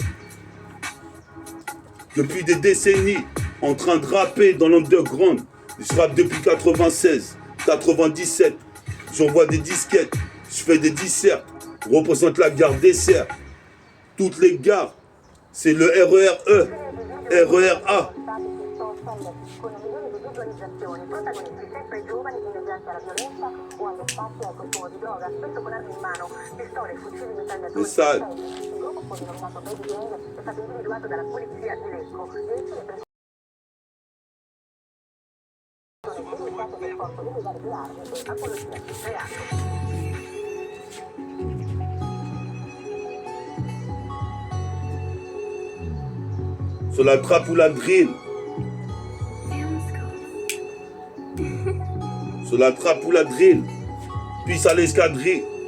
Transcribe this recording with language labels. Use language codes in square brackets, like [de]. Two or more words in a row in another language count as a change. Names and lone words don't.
[fr] Depuis des décennies, en train de rapper dans l'underground. Je rappe depuis 96, 97. J'envoie des disquettes, je fais des disserts. Représente la gare des Serres. Toutes les gares, c'est le RER-E, RER-A. [it] Protagonisti sempre giovani inneggianti alla violenza o allo spazio al consumo di droga, spesso con armi in mano, pistole, fucili, mitragliatori. Il gruppo poi denominato Baby Gang è stato individuato dalla polizia di Lecco. Del corpo illegale di armi e apologia di reato. [fr] Sur la trappe ou la drill. Sur la trappe ou la drill. Puis à l'escadrille.